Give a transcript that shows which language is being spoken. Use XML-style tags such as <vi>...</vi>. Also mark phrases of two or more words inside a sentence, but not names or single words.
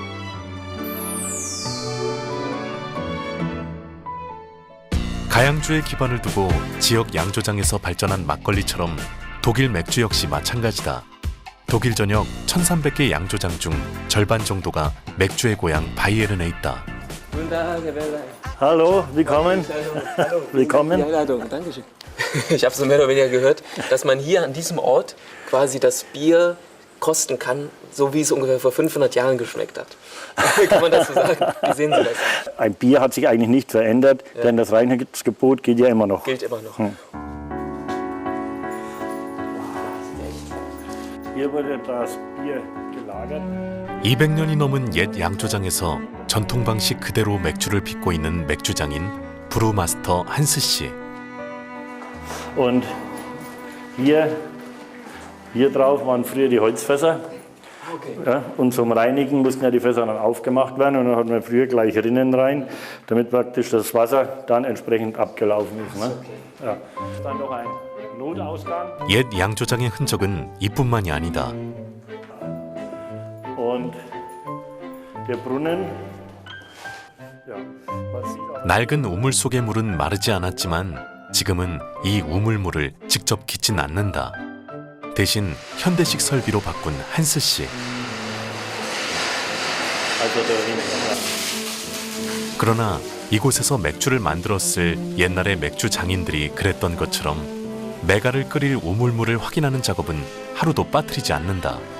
<ko>가양주에 기반을 두고 지역 양조장에서 발전한 막걸리처럼 독일 맥주 역시 마찬가지다. 독일 전역 1300개 양조장 중 절반 정도가 맥주의 고향 바이에른에 있다.</ko> <de>Hallo, willkommen. Willkommen. Die Einladung, danke schön. Ich habe so mehr oder weniger gehört, dass man hier an diesem Ort quasi das Bier kosten kann, so wie es ungefähr vor 500 Jahren geschmeckt hat. Kann man dazu sagen? Wie sehen Sie das? Ein Bier hat sich eigentlich nicht verändert, denn das Reinheitsgebot gilt ja immer noch. Gilt immer noch. Hier wurde das Bier gelagert.</de> <ko>200년이 넘은 옛 양조장에서 전통 방식 그대로 맥주를 빚고 있는 맥주장인 브루마스터 한스 씨.</ko> <de>Und hier drauf waren früher die Holzfässer. Ja, und zum Reinigen mussten ja die Fässer dann aufgemacht werden und dann hat man früher gleich Rinnen rein, damit praktisch das Wasser dann entsprechend abgelaufen ist. Ne? Ja. Dann noch ein Notausgang.</de> <ko>옛 양조장의 흔적은 이뿐만이 아니다.</ko> <de>Und der Brunnen. Ja,</de> <ko>낡은 우물 속의 물은 마르지 않았지만 지금은 이 우물물을 직접 깃진 않는다. 대신 현대식 설비로 바꾼 한스 씨. 그러나 이곳에서 맥주를 만들었을 옛날의 맥주 장인들이 그랬던 것처럼 메가를 끓일 우물물을 확인하는 작업은 하루도 빠뜨리지 않는다.</ko>